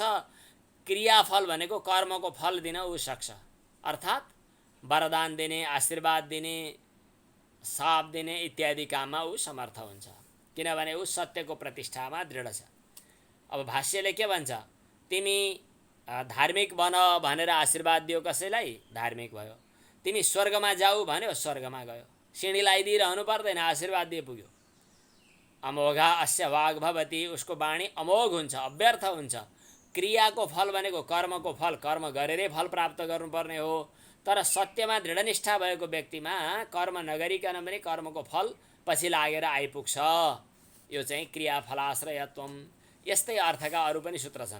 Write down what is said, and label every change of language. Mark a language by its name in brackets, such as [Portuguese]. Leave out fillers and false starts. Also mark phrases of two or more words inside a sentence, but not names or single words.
[Nepali] क्रियाफल भनेको कर्मको फल दिन ऊ सक्छ, अर्थात् वरदान दिने, आशीर्वाद दिने, साप दिने इत्यादि काममा ऊ समर्थ हुन्छ, किनभने ऊ सत्यको प्रतिष्ठामा दृढ छ। अब भाष्यले के भन्छ, तिमी धार्मिक बन भनेर आशीर्वाद दियो कसैलाई, धार्मिक भयो। तिमी स्वर्गमा जाऊ भन्यो, स्वर्गमा गयो। सिँढी लगाइदिइरहनु पर्दैन, आशीर्वाद दिए पुग्यो। [Sanskrit] अमोघा अस्य वाग भवति, [Nepali] उसको वाणी अमोघ हुन्छ, अव्यर्थ हुन्छ। क्रियाको फल भनेको कर्मको फल, कर्म गरेरै फल प्राप्त गर्नुपर्ने हो। तर सत्यमा दृढनिष्ठा भएको व्यक्तिमा कर्म नगरिकन पनि कर्मको फल पछि लागेर आइपुग्छ। यो चाहिँ क्रियाफलाश्रयत्वम। यस्तै अर्थका अरू पनि सूत्र छन्।